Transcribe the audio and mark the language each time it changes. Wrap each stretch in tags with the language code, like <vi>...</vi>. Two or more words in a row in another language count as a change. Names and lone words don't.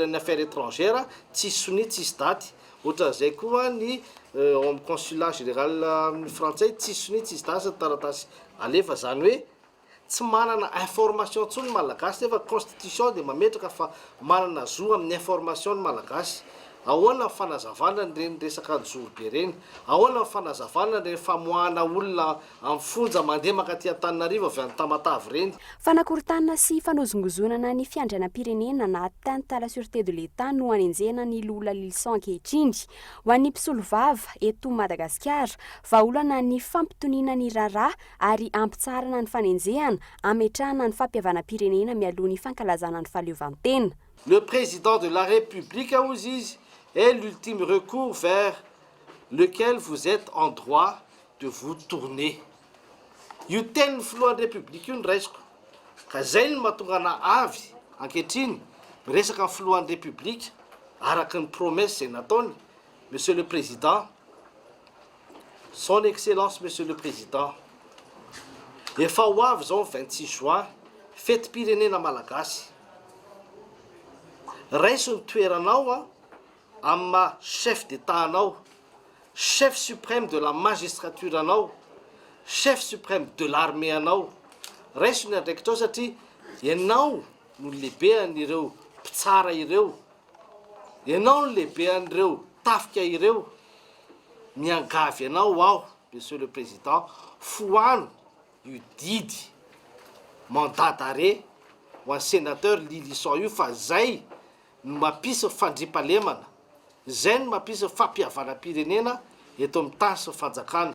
<mg>ny</mg> <fr>affaires étrangères</fr> <mg>tsy soni tsisy daty ohatran'izay koa ny</mg> <fr>consulat général</fr> <mg>amin'ny frantsay tsy soni tsisy daty taratasy alefa zany hoe tsy manana information ntsony malagasy nefa constitution dia mametraka fa manana zo amin'ny information ny malagasy ahoana ny fanazavana reny resaka njorobe reny ahoana ny fanazavana reny famoahana olona amin'ny fonja mandeha makaty Antananarivo avy any Tamatavy reny fanakorontanana sy fanozongozonana ny fiandrianam-pirenena na</mg> <fr>atteinte à la sûreté de l'État</fr> <mg>no anenjena ny lola Lilson ankehitriny ho an'ny mpisolo vava eto Madagasikara vahaolana ny fampitoniana ny raharaha ary ampitsarana ny fanenjehana ametrahana ny fampiavana-pirenena mialoha ny fankalazana ny fahaleovantena.</mg> <fr>Le président de la République</fr> <mg>hozy izy</mg> <fr>est l'ultime recours vers lequel vous êtes en droit de vous tourner.</fr> <mg>Io tenin'ny filohan'ny république io ny raisiko ka zay no mahatonga ana avy ankehitriny miresaka amin'ny filohan'ny république araka ny promesse zay nataony</mg> <fr>monsieur le président, son excellence monsieur le président,</fr> <mg>efa ho avy zao 26 juin fety-pirenena malagasy raiso ny toeranao amin'ny</mg> <fr>chef d'état</fr> <mg>anao,</mg> <fr>chef suprême de la magistrature anao, chef suprême de l'armée</fr> <mg>anao raiso ny andraikitrao satria ianao no lehibe an'ireo mpitsara ireo, ianao no lehibe an'ireo tafika ireo miangavy anao aho</mg> <fr>monsieur le président</fr> <mg>foano io didy</mg> <fr>mandat d'arrêt</fr> <mg>ho an'ny sénateur Lilson io fa zay no mampisy fandriampahalemana zay no mampisy fampiavana-pirenena eto amin'ny tany sy fanjakana.</mg>